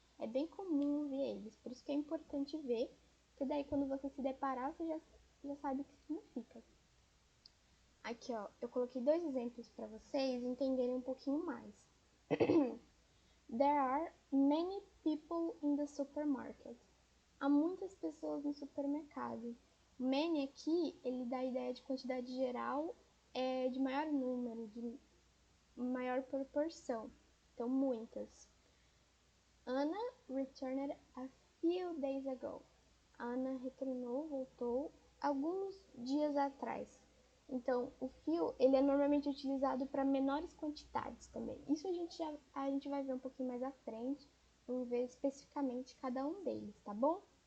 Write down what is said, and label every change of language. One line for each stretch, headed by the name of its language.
Portuguese: É bem comum ver eles, por isso que é importante ver, porque daí quando você se deparar, você já sabe o que significa. Aqui, ó, eu coloquei 2 exemplos para vocês entenderem um pouquinho mais.
English: There are many people in the supermarket.
Portuguese: Há muitas pessoas no supermercado. Many aqui, ele dá a ideia de quantidade geral, de maior número, de maior proporção. Então, muitas.
English: Anna returned a few days ago.
Portuguese: Anna retornou, voltou, alguns dias atrás. Então, o few, ele é normalmente utilizado para menores quantidades também. Isso a gente vai ver um pouquinho mais à frente. Vamos ver especificamente cada um deles, tá bom?